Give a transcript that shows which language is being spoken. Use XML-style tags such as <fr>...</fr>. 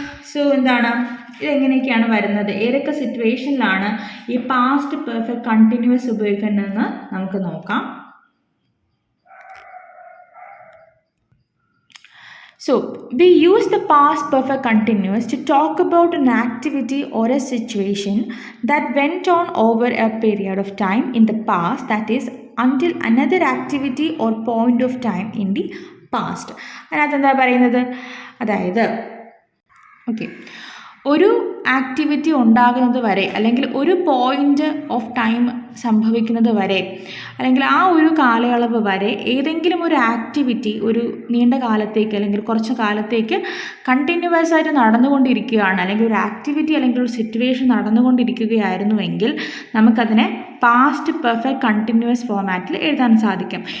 <ml>So എന്താണ്, ഇതെങ്ങനെയൊക്കെയാണ് വരുന്നത്, ഏതൊക്കെ സിറ്റുവേഷനിലാണ് ഈ പാസ്റ്റ് പെർഫെക്റ്റ് കണ്ടിന്യൂസ് ഉപയോഗിക്കേണ്ടതെന്ന് നമുക്ക് നോക്കാം.</ml> <en>So, we use the past perfect continuous to talk about an activity or a situation that went on over a period of time in the past, that is, until another activity or point of time in the past.</en> <ml>അതിനകത്ത് എന്താ പറയുന്നത്, അതായത് okay, ഒരു activity ഉണ്ടാകുന്നത് വരെ അല്ലെങ്കിൽ ഒരു point of time സംഭവിക്കുന്നത് വരെ അല്ലെങ്കിൽ ആ ഒരു കാലയളവ് വരെ ഏതെങ്കിലും ഒരു ആക്ടിവിറ്റി ഒരു നീണ്ട കാലത്തേക്ക് അല്ലെങ്കിൽ കുറച്ച് കാലത്തേക്ക് കണ്ടിന്യൂസ് ആയിട്ട് നടന്നുകൊണ്ടിരിക്കുകയാണ്, അല്ലെങ്കിൽ ഒരു ആക്ടിവിറ്റി അല്ലെങ്കിൽ ഒരു സിറ്റുവേഷൻ നടന്നുകൊണ്ടിരിക്കുകയായിരുന്നുവെങ്കിൽ നമുക്കതിനെ പാസ്റ്റ് പെർഫെക്റ്റ് കണ്ടിന്യൂസ് ഫോമാറ്റിൽ എഴുതാൻ സാധിക്കും.</ml>